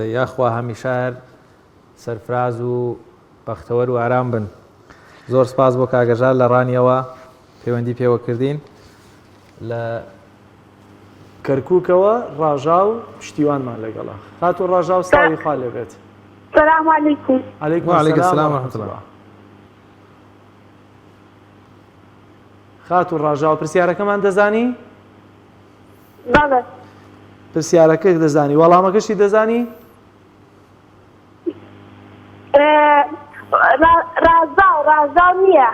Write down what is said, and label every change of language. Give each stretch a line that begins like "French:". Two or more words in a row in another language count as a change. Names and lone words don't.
Central Kurdish: یاخوا هەمیشە هەر سەرفراز و بەختەوەر و ئارام بن زۆر سپاس بۆ کاگەژار لە ڕانیەوە پەیوەندی پێوەکردین لە کەرکووکەوە ڕاژا و پشتیوانمان لەگەڵا خات و ڕاژا و سڵاوی خوا لێبێت
Arabic: السلام عليكم عليكم السلام ورحمة الله
Central Kurdish: خات و ڕاژا و پرسیارەکەمان دەزانی؟ بەڵێ پرسیارەکە دەزانی وەڵامەکەشی دەزانی؟ ڕازاو نییە